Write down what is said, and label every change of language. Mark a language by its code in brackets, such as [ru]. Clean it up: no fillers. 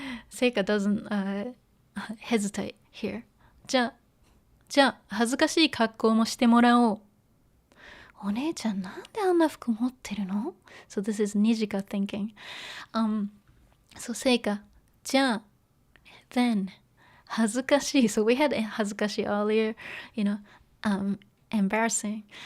[en] Seika doesn't hesitate here. [ja] じゃあ恥ずかしい格好もしてもらおう。お姉ちゃんなんであんな服持ってるの？ [en] So this is Nijika thinking. So Seika, じゃあ then 恥ずかしい So we had 恥ずかしい earlier, you know, embarrassing.